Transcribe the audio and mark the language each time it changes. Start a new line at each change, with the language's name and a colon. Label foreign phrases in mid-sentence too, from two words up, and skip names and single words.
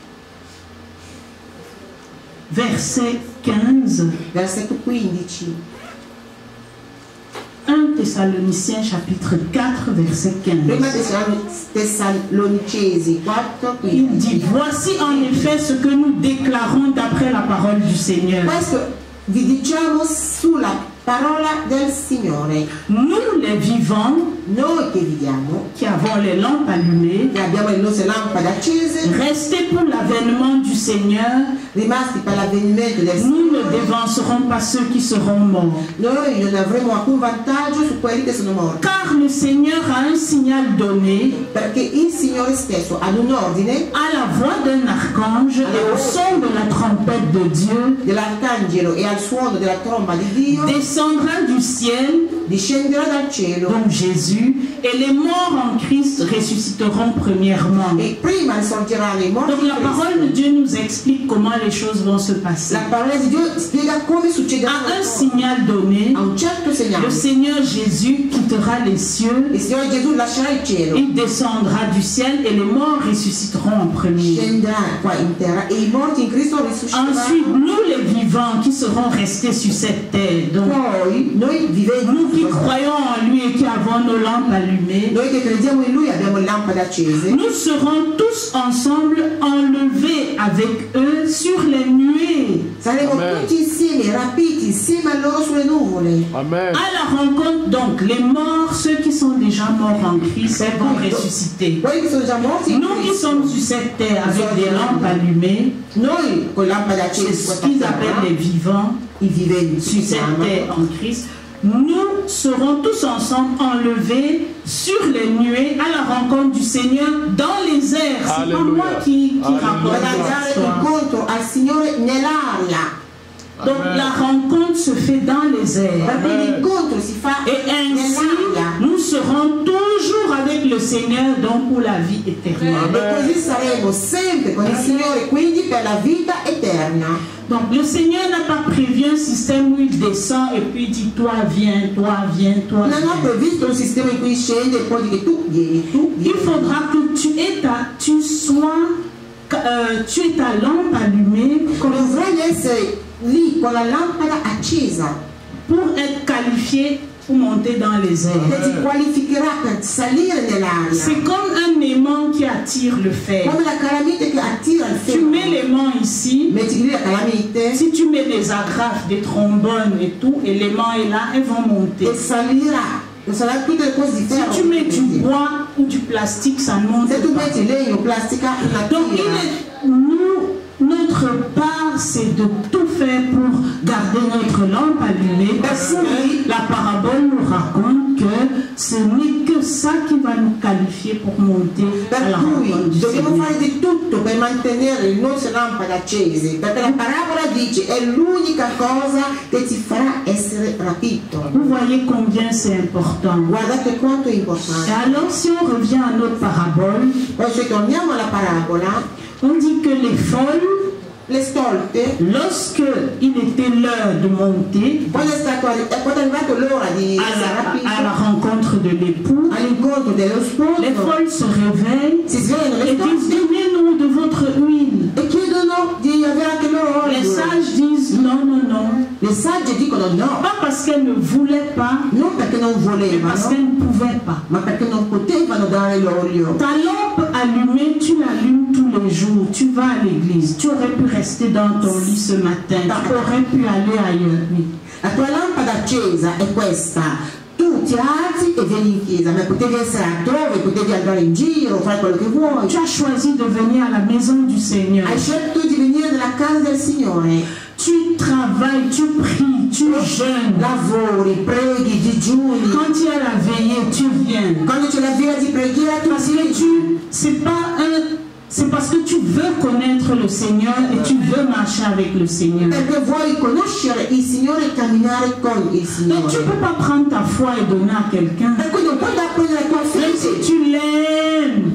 French: verset 15.
Italian: versetto 15.
French: 1 Thessaloniciens, chapitre 4, verset 15.
Italian: Prima Tessalonicesi 4
French: Il
Italian: 15.
French: dit, voici en effet ce que nous déclarons d'après la parole du Seigneur.
Italian: Questo vi diciamo sulla parola del Signore.
French: Nous les vivants,
Italian: noi che viviamo,
French: qui avons les lampes allumées,
Italian: che abbiamo le nostre lampade accese,
French: restés pour l'avènement du Seigneur,
Italian: rimasti per l'avvenimento del
French: nous ne
Italian: Signore,
French: dévancerons pas ceux qui seront morts.
Italian: noi non avremo alcun vantaggio su quelli che sono morti,
French: Car le Seigneur a un signal donné
Italian: perché il Signore stesso ha un ordine
French: à la voix d'un archange et au son de la trompette de Dieu,
Italian: dell'arcangelo e al suono della tromba di Dio,
French: descendra du ciel,
Italian: discenderà dal cielo
French: donc Jésus, et les morts en Christ ressusciteront premièrement.
Italian: e prima risorgeranno i morti
French: Donc
Italian: in
French: la parole de
Italian: Cristo.
French: Dieu nous explique comment les choses vont se passer.
Italian: La parola di Dio spiega come succederà
French: À un signal donné,
Italian: a un certo segnale.
French: le Seigneur Jésus quittera les cieux,
Italian: Il Signore Gesù lascerà il cielo,
French: il descendra du ciel et les morts ressusciteront en premier.
Italian: scenderà qua in terra e i morti in Cristo
French: Ensuite,
Italian: risusciteranno.
French: nous les vivants qui seront restés sur cette terre, donc
Italian: Poi noi viventi,
French: nous qui croyons en lui et qui avons nos lampes allumées,
Italian: noi che crediamo in Lui abbiamo lampade accese,
French: nous serons tous ensemble enlevés avec eux sur les nuées
Italian: saremo Amen. tutti insieme, rapiti insieme a loro sulle nuvole. Amen.
French: à la rencontre. Donc les morts, ceux qui sont déjà morts en Christ, vont ressusciter.
Italian: Quelli che sono già morti in
French: Nous qui
Italian: Cristo,
French: sommes sur cette terre avec des lampes allumées,
Italian: noi con lampade
French: c'est
Italian: accese su
French: ce
Italian: questa
French: qu'ils appellent
Italian: terra,
French: les vivants
Italian: i viventi
French: sur
Italian: si
French: cette
Italian: chiamano,
French: terre en Christ, nous serons tous ensemble enlevés sur les nuées à la rencontre du Seigneur dans les airs. C'est pas Alléluia. moi qui Alléluia. raconte
Italian: per andare
French: l'histoire.
Italian: incontro al Signore nell'aria,
French: Donc Amen. la rencontre se fait dans les airs.
Italian: perché l'incontro si fa
French: Et ainsi,
Italian: nell'aria.
French: nous serons toujours avec le Seigneur, donc pour la vie éternelle.
Italian: E così saremo sempre con il Signore, quindi per la vita eterna.
French: Donc le Seigneur n'a pas prévu un système où il descend et puis dit toi viens, toi viens, toi
Italian: Non ho
French: viens.
Italian: previsto un sistema in cui scende e poi dice tu vieni,
French: Il faudra que tu aies ta lampe allumée
Italian: Dovrai essere lì con la lampada accesa,
French: pour être qualifié pour monter dans les
Italian: che
French: airs.
Italian: ti qualificherà per salire nell'aria.
French: C'est comme un aimant qui attire le fer.
Italian: Come la calamite che attira il
French: Tu mets
Italian: ferro.
French: l'aimant ici.
Italian: Metti lì la calamite
French: Si tu mets des agrafes, des trombones et tout, et l'aimant est là, elles vont monter.
Italian: e salirà. Saranno tutte le cose di
French: Si
Italian: ferro.
French: tu mets du bois ou du plastique, ça ne monte
Italian: Se tu
French: pas.
Italian: metti legno, plastica, una
French: Donc
Italian: tira.
French: notre part, c'est de tout faire pour garder notre lampe allumée, parce que la parabole nous raconte que ce n'est que ça qui va nous qualifier pour monter à
Italian: Per
French: la
Italian: cui
French: rencontre du
Italian: dobbiamo
French: Seigneur.
Italian: fare di tutto per mantenere le nostre lampade accese, perché la parabola dice è l'unica cosa che ti farà essere rapito.
French: Vous voyez combien c'est important.
Italian: Guardate quanto è
French: Et
Italian: importante.
French: alors, si on revient à notre parabole,
Italian: Poi se torniamo alla parabola,
French: on dit que les folles,
Italian: le stolte,
French: lorsque il était l'heure de monter
Italian: quando è arrivato l'ora di essere
French: à la
Italian: rapito,
French: rencontre de l'époux,
Italian: all'incontro dello
French: les
Italian: sposo,
French: folles se réveillent
Italian: si svegliano le
French: et disent
Italian: stolte
French: donnez-nous de votre huile.
Italian: e chiedono di avere anche loro
French: Les
Italian: olio.
French: sages disent non, non, non.
Italian: Le sagge dicono no,
French: Pas parce qu'elles ne voulaient pas,
Italian: non perché non
French: mais parce
Italian: volevano,
French: qu'elles ne pouvaient pas.
Italian: ma perché non potevano dare l'olio.
French: Ta lampe allumée, tu l'allumes tous les jours. Tu vas à l'église. Tu aurais pu rester dans ton lit ce matin. Tu aurais pu aller ailleurs. Oui.
Italian: La tua lampada accesa è questa. Tu ti alzi e vieni in chiesa, ma potevi essere altrove, potevi andare in giro, fare quello che vuoi.
French: Tu as choisi de venir à la maison du Seigneur.
Italian: Hai scelto di venire nella casa del Signore.
French: Tu travailles, tu pries, tu jeûnes.
Italian: Lavori, preghi, digiuni.
French: Quand il y a la veillée, tu viens.
Italian: Quando c'è la via di preghiera, tu
French: Parce que c'est parce que tu veux connaître le Seigneur et tu veux marcher avec le Seigneur.
Italian: perché vuoi conoscere il Signore e camminare con il
French: Donc tu ne
Italian: Signore.
French: peux pas prendre ta foi et donner à quelqu'un.
Italian: Per cui non puoi dare prendere la tua
French: Même si
Italian: fede
French: tu l'aimes,